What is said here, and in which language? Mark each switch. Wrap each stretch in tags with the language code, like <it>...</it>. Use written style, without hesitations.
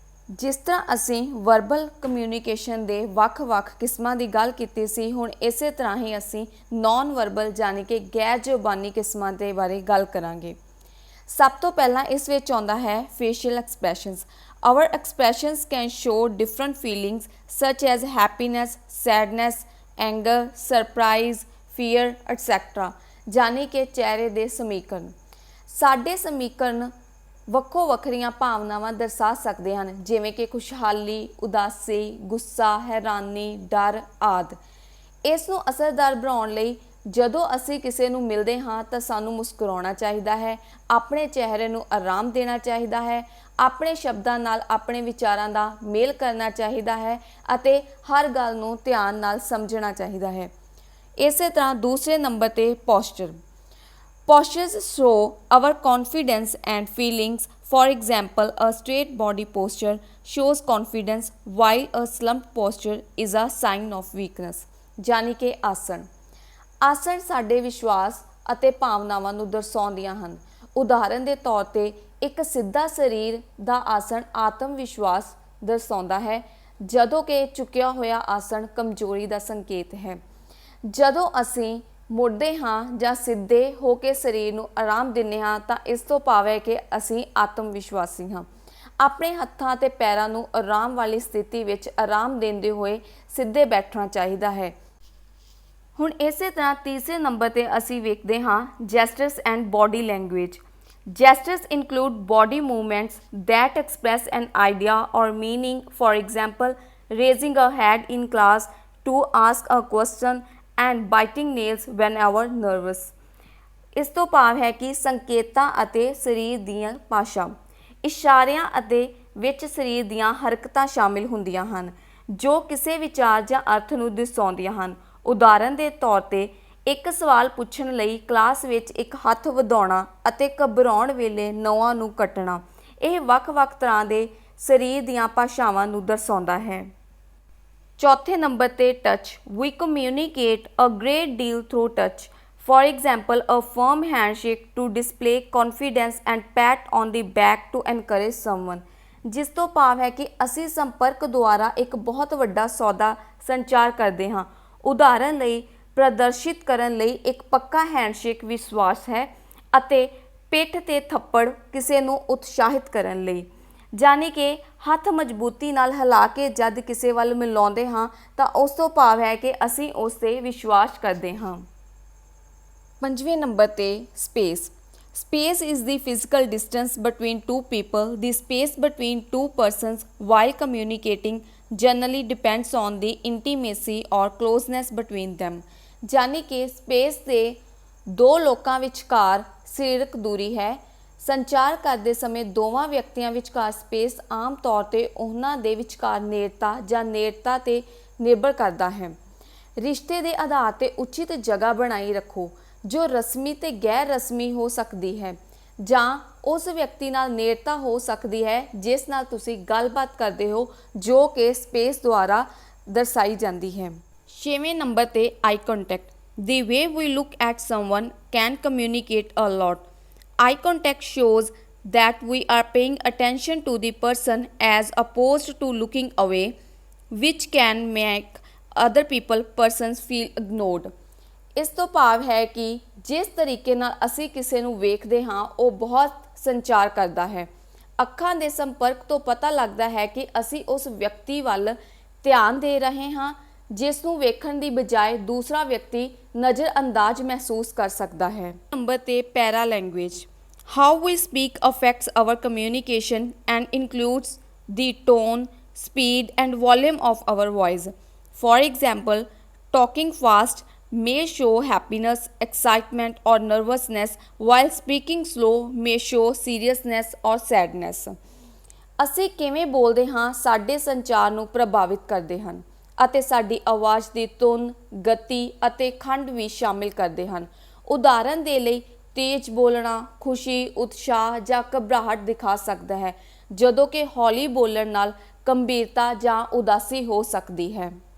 <pa>ਜਿਸ ਤਰ੍ਹਾਂ ਅਸੀਂ ਵਰਬਲ ਕਮਿਊਨੀਕੇਸ਼ਨ ਦੇ ਵੱਖ-ਵੱਖ ਕਿਸਮਾਂ ਦੀ ਗੱਲ ਕੀਤੀ ਸੀ, ਹੁਣ ਇਸੇ ਤਰ੍ਹਾਂ ਹੀ ਅਸੀਂ ਨੌਨ ਵਰਬਲ ਯਾਨੀ ਕਿ ਗੈਰ ਜ਼ੁਬਾਨੀ ਕਿਸਮਾਂ ਦੇ ਬਾਰੇ ਗੱਲ ਕਰਾਂਗੇ। ਸਭ ਤੋਂ ਪਹਿਲਾਂ ਇਸ ਵਿੱਚ ਆਉਂਦਾ ਹੈ facial expressions.</pa> <en>Our expressions can show different feelings such as happiness, sadness, anger, surprise, fear, etc.</en> <pa>ਯਾਨੀ ਕਿ ਚਿਹਰੇ ਦੇ ਸਮੀਕਰਨ। ਸਾਡੇ ਸਮੀਕਰਨ ਵੱਖੋ ਵੱਖਰੀਆਂ ਭਾਵਨਾਵਾਂ ਦਰਸਾ ਸਕਦੇ ਹਨ, ਜਿਵੇਂ ਕਿ ਖੁਸ਼ਹਾਲੀ, ਉਦਾਸੀ, ਗੁੱਸਾ, ਹੈਰਾਨੀ, ਡਰ ਆਦਿ। ਇਸ ਨੂੰ ਅਸਰਦਾਰ ਬਣਾਉਣ ਲਈ ਜਦੋਂ ਅਸੀਂ ਕਿਸੇ ਨੂੰ ਮਿਲਦੇ ਹਾਂ ਤਾਂ ਸਾਨੂੰ ਮੁਸਕਰਾਉਣਾ ਚਾਹੀਦਾ ਹੈ, ਆਪਣੇ ਚਿਹਰੇ ਨੂੰ ਆਰਾਮ ਦੇਣਾ ਚਾਹੀਦਾ ਹੈ, ਆਪਣੇ ਸ਼ਬਦਾਂ ਨਾਲ ਆਪਣੇ ਵਿਚਾਰਾਂ ਦਾ ਮੇਲ ਕਰਨਾ ਚਾਹੀਦਾ ਹੈ ਅਤੇ ਹਰ ਗੱਲ ਨੂੰ ਧਿਆਨ ਨਾਲ ਸਮਝਣਾ ਚਾਹੀਦਾ ਹੈ। ਇਸੇ ਤਰ੍ਹਾਂ ਦੂਸਰੇ ਨੰਬਰ 'ਤੇ posture.</pa> <en>Postures show our confidence and feelings. For example, a straight body posture shows confidence while a slumped posture is a sign of weakness.</en> <pa>ਯਾਨੀ ਕਿ ਆਸਣ। ਆਸਣ ਸਾਡੇ ਵਿਸ਼ਵਾਸ ਅਤੇ ਭਾਵਨਾਵਾਂ ਨੂੰ ਦਰਸਾਉਂਦੀਆਂ ਹਨ। ਉਦਾਹਰਨ ਦੇ ਤੌਰ 'ਤੇ ਇੱਕ ਸਿੱਧਾ ਸਰੀਰ ਦਾ ਆਸਣ ਆਤਮ ਵਿਸ਼ਵਾਸ ਦਰਸਾਉਂਦਾ ਹੈ, ਜਦੋਂ ਕਿ ਝੁਕਿਆ ਹੋਇਆ ਆਸਣ ਕਮਜ਼ੋਰੀ ਦਾ ਸੰਕੇਤ ਹੈ। ਜਦੋਂ ਅਸੀਂ ਮੁੜਦੇ ਹਾਂ ਜਾਂ ਸਿੱਧੇ ਹੋ ਕੇ ਸਰੀਰ ਨੂੰ ਆਰਾਮ ਦਿੰਦੇ ਹਾਂ ਤਾਂ ਇਸ ਤੋਂ ਭਾਵ ਹੈ ਕਿ ਅਸੀਂ ਆਤਮ ਵਿਸ਼ਵਾਸੀ ਹਾਂ। ਆਪਣੇ ਹੱਥਾਂ ਅਤੇ ਪੈਰਾਂ ਨੂੰ ਆਰਾਮ ਵਾਲੀ ਸਥਿਤੀ ਵਿੱਚ ਆਰਾਮ ਦਿੰਦੇ ਹੋਏ ਸਿੱਧੇ ਬੈਠਣਾ ਚਾਹੀਦਾ ਹੈ। ਹੁਣ ਇਸੇ ਤਰ੍ਹਾਂ ਤੀਸਰੇ ਨੰਬਰ ਤੇ ਅਸੀਂ ਵੇਖਦੇ ਹਾਂ ਜੈਸਟਰਸ and body language.</pa> <en>Gestures include body movements that express an idea or meaning, for example, raising a hand in class to ask a question and biting nails whenever nervous।</en> <pa>ਇਸ ਤੋਂ ਭਾਵ ਹੈ ਕਿ ਸੰਕੇਤਾਂ ਅਤੇ ਸਰੀਰ ਦੀਆਂ ਭਾਸ਼ਾ, ਇਸ਼ਾਰਿਆਂ ਅਤੇ ਵਿੱਚ ਸਰੀਰ ਦੀਆਂ ਹਰਕਤਾਂ ਸ਼ਾਮਿਲ ਹੁੰਦੀਆਂ ਹਨ ਜੋ ਕਿਸੇ ਵਿਚਾਰ ਜਾਂ ਅਰਥ ਨੂੰ ਦਰਸਾਉਂਦੀਆਂ ਹਨ। ਉਦਾਹਰਨ ਦੇ ਤੌਰ ਤੇ ਇੱਕ ਸਵਾਲ ਪੁੱਛਣ ਲਈ ਕਲਾਸ ਵਿੱਚ ਇੱਕ ਹੱਥ ਵਧਾਉਣਾ ਅਤੇ ਘਬਰਾਉਣ ਵੇਲੇ ਨਹੁੰਆਂ ਨੂੰ ਕੱਟਣਾ, ਇਹ ਵੱਖ-ਵੱਖ ਤਰ੍ਹਾਂ ਦੇ ਸਰੀਰ ਦੀਆਂ ਭਾਸ਼ਾਵਾਂ ਨੂੰ ਦਰਸਾਉਂਦਾ ਹੈ। ਚੌਥੇ ਨੰਬਰ ਤੇ touch.</pa> <en>We communicate a great deal through touch. For example, a firm handshake to display confidence and pat on the back to encourage someone।</en> <pa>ਜਿਸ ਤੋਂ ਭਾਵ ਹੈ ਕਿ ਅਸੀਂ ਸੰਪਰਕ ਦੁਆਰਾ ਇੱਕ ਬਹੁਤ ਵੱਡਾ ਸੌਦਾ ਸੰਚਾਰ ਕਰਦੇ ਹਾਂ। ਉਦਾਹਰਨ ਲਈ ਪ੍ਰਦਰਸ਼ਿਤ ਕਰਨ ਲਈ ਇੱਕ ਪੱਕਾ ਹੈਂਡਸ਼ੇਕ ਵਿਸ਼ਵਾਸ ਹੈ ਅਤੇ ਪਿੱਠ 'ਤੇ ਥੱਪੜ ਕਿਸੇ ਨੂੰ ਉਤਸ਼ਾਹਿਤ ਕਰਨ ਲਈ, ਯਾਨੀ ਕਿ ਹੱਥ ਮਜ਼ਬੂਤੀ ਨਾਲ ਹਿਲਾ ਕੇ ਜਦ ਕਿਸੇ ਵੱਲ ਮਿਲਾਉਂਦੇ ਹਾਂ ਤਾਂ ਉਸ ਤੋਂ ਭਾਵ ਹੈ ਕਿ ਅਸੀਂ ਉਸ 'ਤੇ ਵਿਸ਼ਵਾਸ ਕਰਦੇ ਹਾਂ। ਪੰਜਵੇਂ ਨੰਬਰ ਤੇ space.</pa> <en>Space is the physical distance between two people. The space between two persons while communicating generally depends on the intimacy or closeness between them।</en> <pa>ਯਾਨੀ ਕਿ ਸਪੇਸ ਦੇ ਦੋ ਲੋਕਾਂ ਵਿਚਕਾਰ ਸਰੀਰਕ ਦੂਰੀ ਹੈ। ਸੰਚਾਰ ਕਰਦੇ ਸਮੇਂ ਦੋਵਾਂ ਵਿਅਕਤੀਆਂ ਵਿਚਕਾਰ ਸਪੇਸ ਆਮ ਤੌਰ ਤੇ ਉਹਨਾਂ ਦੇ ਵਿਚਕਾਰ ਨੇੜਤਾ ਜਾਂ ਨੇੜਤਾ ਤੇ ਨਿਰਭਰ ਕਰਦਾ ਹੈ। ਰਿਸ਼ਤੇ ਦੇ ਆਧਾਰ ਤੇ ਉਚਿਤ ਜਗ੍ਹਾ ਬਣਾਈ ਰੱਖੋ ਜੋ ਰਸਮੀ ਤੇ ਗੈਰ ਰਸਮੀ ਹੋ ਸਕਦੀ ਹੈ ਜਾਂ ਉਸ ਵਿਅਕਤੀ ਨਾਲ ਨੇੜਤਾ ਹੋ ਸਕਦੀ ਹੈ ਜਿਸ ਨਾਲ ਤੁਸੀਂ ਗੱਲਬਾਤ ਕਰਦੇ ਹੋ, ਜੋ ਕਿ ਸਪੇਸ ਦੁਆਰਾ ਦਰਸਾਈ ਜਾਂਦੀ ਹੈ। ਛੇਵੇਂ ਨੰਬਰ ਤੇ ਆਈ contact.</pa> <en>The way we look at someone can communicate a lot। Eye contact shows that we are paying attention to the person as opposed to looking away, which can make other persons feel ignored।</en> <pa>ਇਸ ਤੋਂ ਭਾਵ ਹੈ ਕਿ ਜਿਸ ਤਰੀਕੇ ਨਾਲ ਅਸੀਂ ਕਿਸੇ ਨੂੰ ਵੇਖਦੇ ਹਾਂ ਉਹ ਬਹੁਤ ਸੰਚਾਰ ਕਰਦਾ ਹੈ। ਅੱਖਾਂ ਦੇ ਸੰਪਰਕ ਤੋਂ ਪਤਾ ਲੱਗਦਾ ਹੈ ਕਿ ਅਸੀਂ ਉਸ ਵਿਅਕਤੀ ਵੱਲ ਧਿਆਨ ਦੇ ਰਹੇ ਹਾਂ ਜਿਸ ਨੂੰ ਵੇਖਣ ਦੀ ਬਜਾਏ ਦੂਸਰਾ ਵਿਅਕਤੀ ਨਜ਼ਰਅੰਦਾਜ਼ ਮਹਿਸੂਸ ਕਰ ਸਕਦਾ ਹੈ। ਨੰਬਰ ਤੇ</pa> <en>Paralanguage. How we speak affects our communication and includes the tone, speed and volume of our voice. For example, talking fast may show happiness, excitement or nervousness, while speaking slow may show seriousness or sadness।</en> <pa>ਅਸੀਂ ਕਿਵੇਂ ਬੋਲਦੇ ਹਾਂ ਸਾਡੇ ਸੰਚਾਰ ਨੂੰ ਪ੍ਰਭਾਵਿਤ ਕਰਦੇ ਹਨ ਅਤੇ ਸਾਡੀ ਆਵਾਜ਼ ਦੀ ਧੁਨ, ਗਤੀ ਅਤੇ ਖੰਡ ਵੀ ਸ਼ਾਮਿਲ ਕਰਦੇ ਹਨ। ਉਦਾਹਰਨ ਦੇ ਲਈ ਤੇਜ਼ ਬੋਲਣਾ ਖੁਸ਼ੀ, ਉਤਸ਼ਾਹ ਜਾਂ ਘਬਰਾਹਟ ਦਿਖਾ ਸਕਦਾ ਹੈ, ਜਦੋਂ ਕਿ ਹੌਲੀ ਬੋਲਣ ਨਾਲ ਗੰਭੀਰਤਾ ਜਾਂ ਉਦਾਸੀ ਹੋ ਸਕਦੀ ਹੈ।</pa>